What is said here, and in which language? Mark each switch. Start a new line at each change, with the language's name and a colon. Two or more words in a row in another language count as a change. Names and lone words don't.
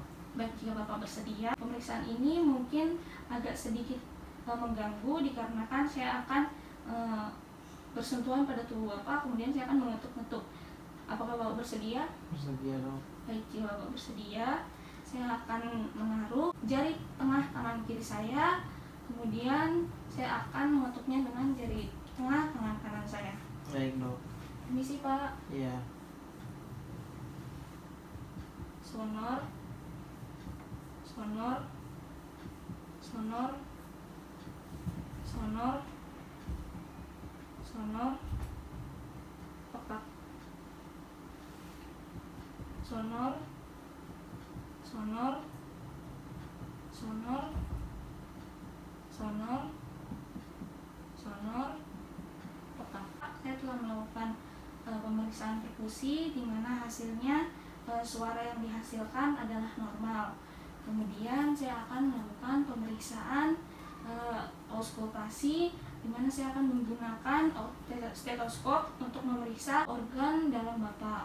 Indonesian: Baik, jika Bapak bersedia, pemeriksaan ini mungkin agak sedikit mengganggu dikarenakan saya akan bersentuhan pada tubuh Bapak, kemudian saya akan mengetuk-ngetuk. Apakah Bapak bersedia? Bersedia dok. Baik, jika Bapak bersedia, saya akan menaruh jari tengah tangan kiri saya, kemudian saya akan mengetuknya dengan jari tengah tangan kanan saya. Baik dok. Permisi Pak. Iya. Sonor, sonor, sonor, sonor, sonor, pekat, sonor, sonor, sonor, sonor, sonor, pekat. Saya telah melakukan pemeriksaan perkusi di mana hasilnya suara yang dihasilkan adalah normal. Kemudian saya akan melakukan pemeriksaan auskultasi, di mana saya akan menggunakan stetoskop untuk memeriksa organ dalam Bapak.